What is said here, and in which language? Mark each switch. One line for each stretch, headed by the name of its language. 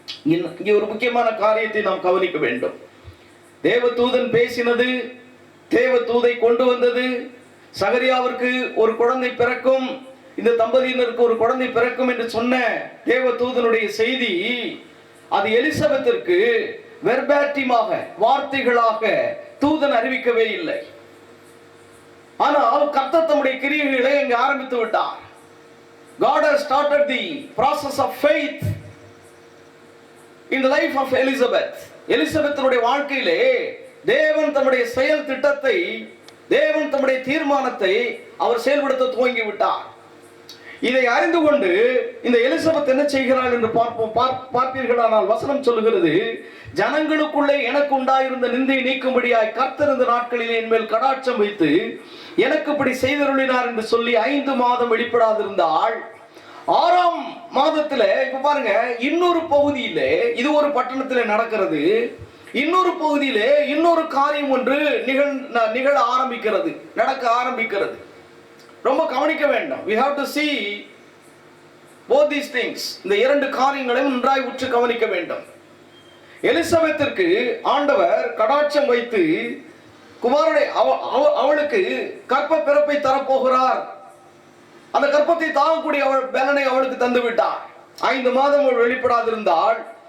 Tamil: இங்கே ஒரு முக்கியமான காரியத்தை நாம் கவனிக்க வேண்டும். தேவதூதன் பேசினது, தேவதூதை கொண்டு வந்தது, சகரியாவிற்கு ஒரு குழந்தை பிறக்கும், இந்த தம்பதியினருக்கு ஒரு குழந்தை பிறக்கும் என்று சொன்ன தேவதூதனுடைய செய்தி, அது எலிசபெத்திற்கு வெர்பாட்டிமாக வார்த்தைகளாக தூதன் அறிவிக்கவே இல்லை. ஆனால் கர்த்தர் தம்முடைய கிரியைகளை இங்கு ஆரம்பித்து விட்டார்.
English: God has started the process of faith in the life of Elizabeth.
Tamil: எலிசபெத்தினுடைய வாழ்க்கையிலே தேவன் தம்முடைய செயல் திட்டத்தை, தேவன் தம்முடைய தீர்மானத்தை அவர் செயல்படுத்த துவங்கி விட்டார். இதை அறிந்து கொண்டு இந்த எலிசபெத் என்ன செய்கிறாள் என்று பார்ப்பீர்களானால் வசனம் சொல்லுகிறது, ஜனங்களுக்குள்ளே எனக்கு உண்டாயிருந்த நிந்தை நீக்கும்படியாய் கர்த்தர் இந்த நாட்களில் என் மேல் கடாட்சம் வைத்து எனக்கு இப்படி செய்தருளினார் என்று சொல்லி 5 மாதம் வெளிப்படாதிருந்தாள். 6ஆம் மாதத்துல இப்ப பாருங்க, இன்னொரு பகுதியிலே, இது ஒரு பட்டணத்தில் நடக்கிறது, இன்னொரு பகுதியிலே இன்னொரு காரியம் ஒன்று நிகழ ஆரம்பிக்கிறது, நடக்க ஆரம்பிக்கிறது. ரொம்ப கவனிக்க வேண்டும்.
English: we have to see both these things.
Tamil: இந்த 2 காரியங்களையும் நன்றாய் உற்று கவனிக்க வேண்டும். எலிசபெத்திற்கு ஆண்டவர் கடாட்சம் வைத்து குமாரனை அவளுக்கு கற்ப பிறப்பை தரப்போகிறார். அந்த கற்பத்தை தாங்கக்கூடிய பலனை அவளுக்கு தந்து விட்டார். 5 மாதம் அவள் வெளிப்படாதிருந்தாள்.